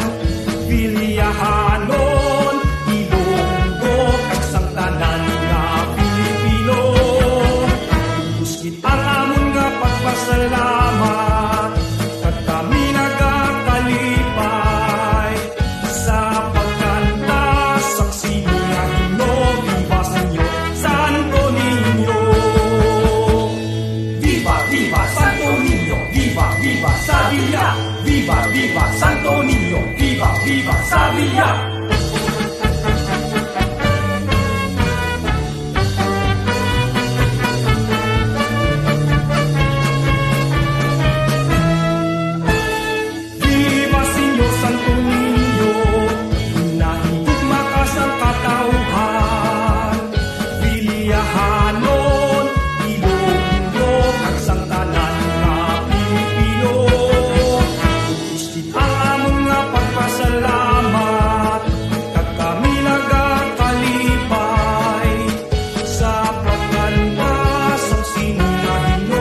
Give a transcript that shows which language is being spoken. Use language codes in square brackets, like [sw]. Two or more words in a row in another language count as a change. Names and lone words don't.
[hil] Vilyahanon, Ilonggo, kag sang tanan nga Pilipino. Muskit ang amon nga pagpasalamat, kag kami nagakalipay sa pagkanta sang sinahino. [es] Viva Señor Santo Niño. Viva, viva Santo Niño. Viva, viva Sevilla. Viva, viva Santo Niño. Viva, viva Sevilla. Viva Señor Santo Niño, [hil] nahigugma ka sa katawhan. Vilyahanon, Ilonggo, kag sang tanan nga Pilipino. Muskit ang amon nga pagpasalamat, kag kami nagakalipay sa pagkantas ang sinahino.